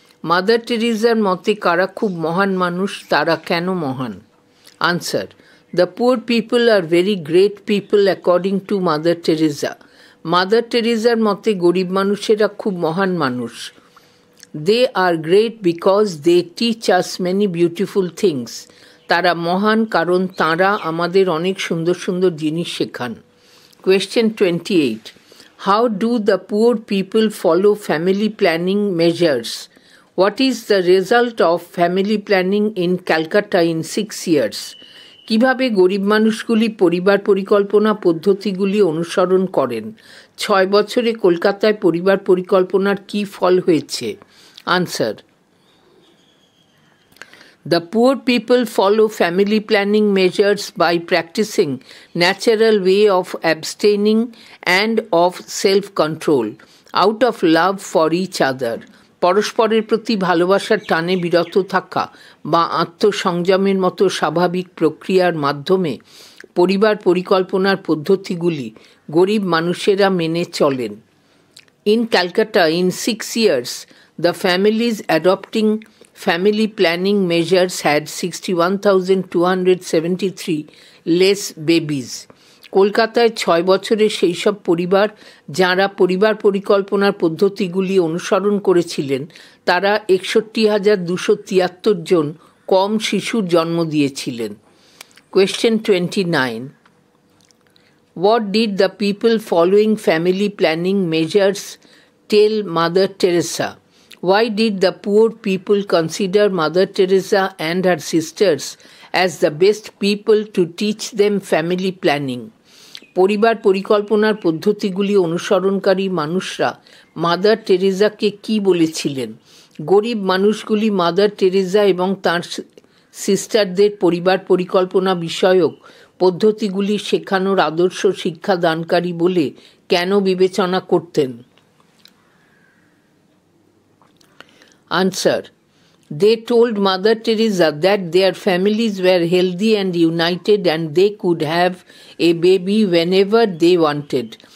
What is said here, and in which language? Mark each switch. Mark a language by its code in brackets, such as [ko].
[bn] Mother Teresaর মতে কারা খুব মহান মানুষ, তারা কেন মহান? [en] Answer. The poor people are very great people according to Mother Teresa. [bn] Mother Teresaর মতে গরিব মানুষেরা খুব মহান মানুষ। [en] They are great because they teach us many beautiful things. [bn] তারা মহান কারণ তারা আমাদের অনেক সুন্দর সুন্দর জিনিস শেখান। [en] Question 28. How do the poor people follow family planning measures? What is the result of family planning in Calcutta in 6 years? [bn] কিভাবে গরিব মানুষগুলি পরিবার পরিকল্পনা পদ্ধতিগুলি অনুসরণ করেন? 6 বছরে কলকাতায় পরিবার পরিকল্পনার কী ফল হয়েছে? [en] Answer. The poor people follow family planning measures by practicing natural way of abstaining and of self-control out of love for each other. [bn] পরস্পরের প্রতি ভালোবাসার টানে বিরত থাকা বা আত্মসংযমের মতো স্বাভাবিক প্রক্রিয়ার মাধ্যমে পরিবার পরিকল্পনার পদ্ধতিগুলি গরিব মানুষেরা মেনে চলেন। [en] In Calcutta, in 6 years, the families adopting family planning measures had 61,273 less babies. [bn] কলকাতায় 6 বছরে সেই সব পরিবার যারা পরিবার পরিকল্পনার পদ্ধতিগুলি অনুসরণ করেছিলেন তারা 61,273 জন কম শিশুর জন্ম দিয়েছিলেন। [en] Question 29. What did the people following family planning measures tell Mother Teresa? Why did the poor people consider Mother Teresa and her sisters as the best people to teach them family planning? [bn] পরিবার পরিকল্পনার পদ্ধতিগুলি অনুসরণকারী মানুষরা mother টেরেজাকে কি বলেছিলেন? গরিব মানুষগুলি mother Teresa এবং তাঁর সিস্টারদের পরিবার পরিকল্পনা বিষয়ক পদ্ধতিগুলি শেখানোর আদর্শ শিক্ষাদানকারী বলে কেন বিবেচনা করতেন? [en] Answer. They told Mother Teresa that their families were healthy and united and they could have a baby whenever they wanted.